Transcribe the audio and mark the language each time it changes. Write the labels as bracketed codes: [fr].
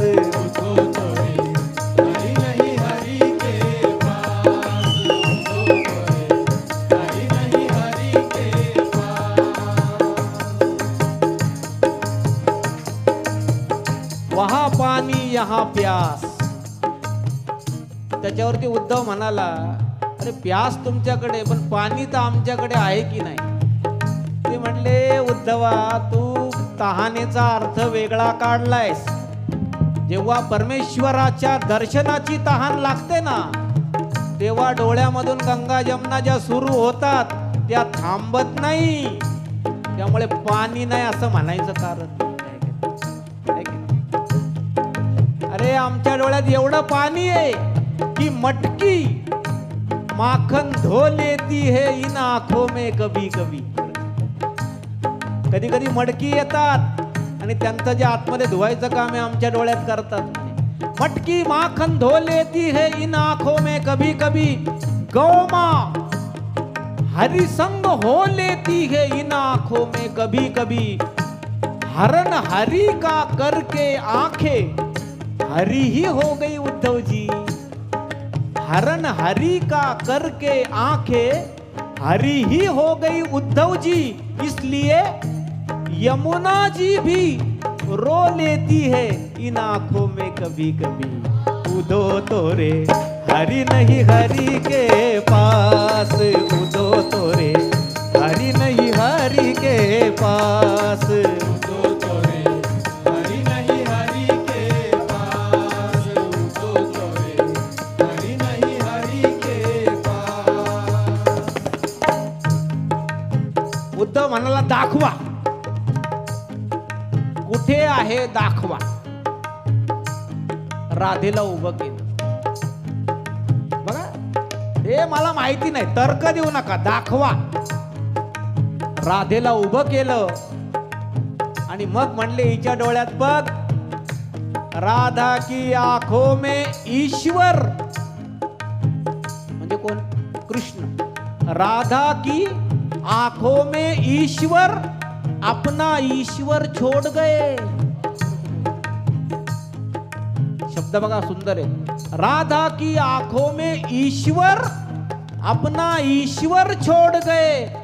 [hi] उठो तो रे हरि नहीं हरि के पास। उठो तो रे हरि नहीं हरि के पास। वहा पाणी यहाँ प्यास। [mr] त्याच्यावरती उद्धव म्हणाला, अरे प्यास तुमच्याकडे पण पाणी तर आमच्याकडे आहे की नाही? ते म्हणले, उद्धवा तू तहानेचा अर्थ वेगळा काढलायस. जेव्हा परमेश्वराच्या दर्शनाची तहान लागते ना, तेव्हा डोळ्यामधून गंगा जमुना ज्या सुरू होतात त्या थांबत नाही. त्यामुळे पाणी नाही असं म्हणायचं कारण आहे की नाही? अरे आमच्या डोळ्यात एवढं पाणी आहे की [hi] मटकी माखन धो लेती है इन आंखों में कभी कभी. [mr] कधी कधी मटकी येतात आणि त्यांचं जे आतमध्ये धुवायचं काम आहे आमच्या डोळ्यात करतात. [hi] मटकी माखन धो लेती है इन आंखों में कभी कभी. गौमा हरिसंग हो लेती है इन आंखों में कभी कभी. हरण हरि का करके आंखें हरि ही हो गई उद्धव जी. हरण हरि का करके आंखें हरि ही हो गई उद्धव जी. इसलिए यमुना जी भी रो लेती है इन आंखों में कभी कभी. उदो तोरे हरि नहीं हरि के पास. उदो तोरे हरि नहीं हरि के पास. उठो तो रे हरि नहीं हरि के पास। उठो तो रे हरि नहीं हरि के पास। [mr] उद्धव म्हणाला, दाखवा कुठे आहे दाखवा. राधेला उभं केलं. बघा, हे मला माहिती नाही, तर्क देऊ नका, दाखवा. राधेला उभं केलं आणि मग म्हणले, हिच्या डोळ्यात बघ, [hi] राधा की आंखों में ईश्वर [mr] म्हणजे कोण? कृष्ण. [hi] राधा की आंखों में ईश्वर अपना ईश्वर छोड़ गए. [mr] शब्द बघा सुंदर आहे. [hi] राधा की आंखों में ईश्वर अपना ईश्वर छोड़ गए.